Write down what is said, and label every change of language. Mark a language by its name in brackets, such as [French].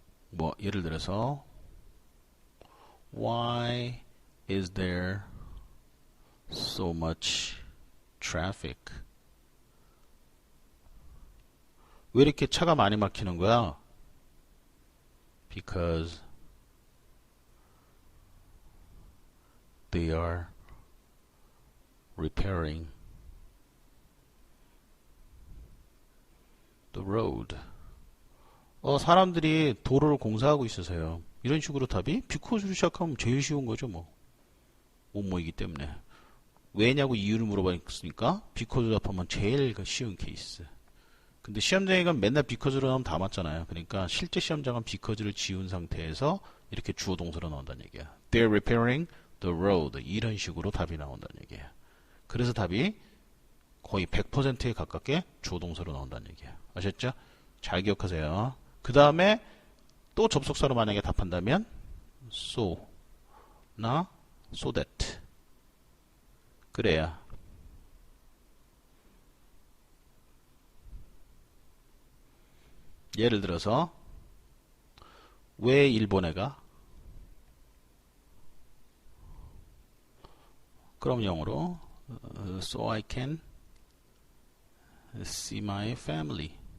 [Korean] 뭐 예를 들어서 [English] Why is there so much traffic? [Korean] 왜 이렇게 차가 많이 막히는 거야? [English] Because they are repairing the road. [Korean] 사람들이 도로를 공사하고 있어서요. 이런 식으로 답이 because로 시작하면 제일 쉬운 거죠, 뭐. 뭐뭐이기 때문에. 왜냐고 이유를 물어봤으니까 because로 답하면 제일 쉬운 케이스. 근데 시험장에 가면 맨날 because로 나오면 다 맞잖아요. 그러니까 실제 시험장은 because를 지운 상태에서 이렇게 주어 동사로 나온다는 얘기야. [English] They're repairing the road. [Korean] 이런 식으로 답이 나온다는 얘기예요. 그래서 답이 거의 100%에 가깝게 주어 동사로 나온다는 얘기예요. 아셨죠? 잘 기억하세요. 그 다음에 또 접속사로 만약에 답한다면 so 나 so that 그래야 예를 들어서 왜 일본에 가? 그럼 영어로 [English] so I can see my family.